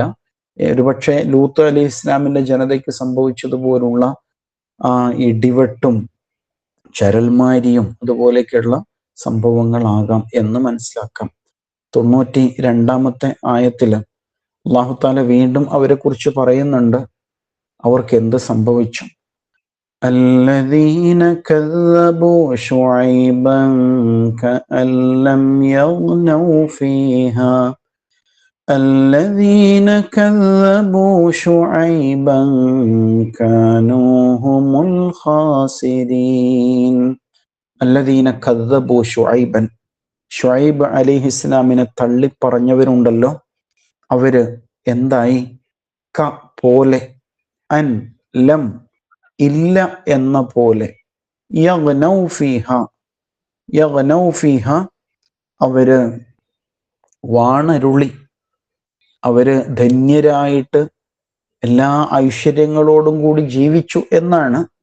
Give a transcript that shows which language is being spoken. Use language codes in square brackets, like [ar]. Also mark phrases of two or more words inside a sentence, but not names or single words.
[ml] ഒരുപക്ഷെ ലൂത്ത് അലൈഹി ഇസ്ലാമിന്റെ ജനതയ്ക്ക് സംഭവിച്ചതുപോലുള്ള ഇടിവെട്ടും ചരൽമാരിയും അതുപോലെയൊക്കെയുള്ള സംഭവങ്ങളാകാം എന്ന് മനസ്സിലാക്കാം. 92-ാമത്തെ ആയത്തില് [ar] الله تعالى [ml] വീണ്ടും അവരെ കുറിച്ച് പറയുന്നുണ്ട്. അവർക്ക് എന്ത് സംഭവിച്ചു? [ar] الذين كذبوا شعيبا كأن لم يغنوا فيها الذين كذبوا شعيبا كانوا هم الخاسرين. الذين كذبوا شعيبا, [ml] ഷുഐബ് അലൈഹിസ്സലാമിനെ തള്ളിപ്പറഞ്ഞവരുണ്ടല്ലോ, അവര് എന്തായി? ക പോലെ, [ar] أن لم [ml] ഇല്ല എന്ന പോലെ, [ar] يغنوا فيها [ml] അവര് വാണരുളി, അവര് ധന്യരായിട്ട് എല്ലാ ഐശ്വര്യങ്ങളോടും കൂടി ജീവിച്ചു എന്നാണ്.